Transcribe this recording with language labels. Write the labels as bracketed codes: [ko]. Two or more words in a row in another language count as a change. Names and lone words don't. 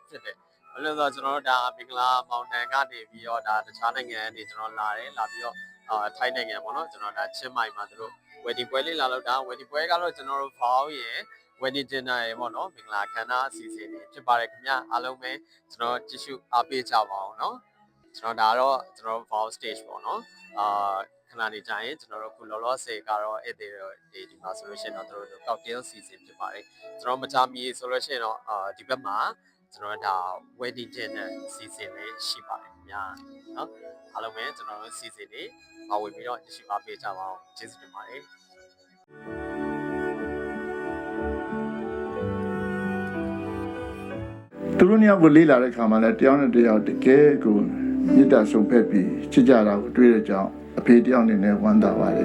[my] ဖြစ်တယ်ဘာလို့လဲဆိုတော့ကျွန်တော်တို့ဒါမင်္ဂလာမောင်နှံကနေပြီးတော့ဒါတခြားနိုင်ငံကနေကျွန်တော်လာတယ်လာပြီးတော့ထိုင်းနိုင်ငံပေါ့နော်ကျွန်တော်ဒါချင်းမိုင်မှာတို့ wedding ပွဲလေးလာလို့ဒါ wedding ပွဲကတော့ကျွန်တော်တို့ဘောင်းရယ် [en] wedding dinner [my] ရယ်ပေါ့နော်မင်္ဂလာခမ်းနားအစီအစဉ်တွေဖြစ်ပါတယ်ခင်ဗျာအားလုံး ပဲကျွန်တော်ကြည့်ရှုအားပေးကြပါအောင်နော်ကျွန်တော်ဒါတော့ကျွန်တော် [en] vow stage [my] ပေါ့နော်ခဏနေကြရင်ကျွန်တော်တို့ခုလောလောဆယ်ကတော့အဲ့ဒီမှာဆိုလို့ရှိရင်တော့တို့ [en] cocktail season [my] ဖြစ်ပါတယ်ကျွန်တော်မကြမီဆိုလို့ရှိရင်တော့ဒီဘက်မှာကျွန်တော်ဒါ [en] wedding dinner season [my] လေးရှိပါတယ်ခင်ဗျာနော်အားလုံးပဲကျွန်တော်တို့ season လေးပါဝင်ပြီးတော့ကြည့်ရှုအားပေးကြပါအောင်ကျေးဇူးတင်ပါတယ် သူတို့နှစ်ယောက်ကိုလေ့လာတဲ့အခါမှာလည်းတယောက်နဲ့တယောက်တကယ်ကိုမေတ္တာဆုံးဖြတ်ပြီးချစ်ကြတာကိုတွေ့တဲ့ကြောင့်အဖေတယောက်အနေနဲ့ဝမ်းသာပါတယ်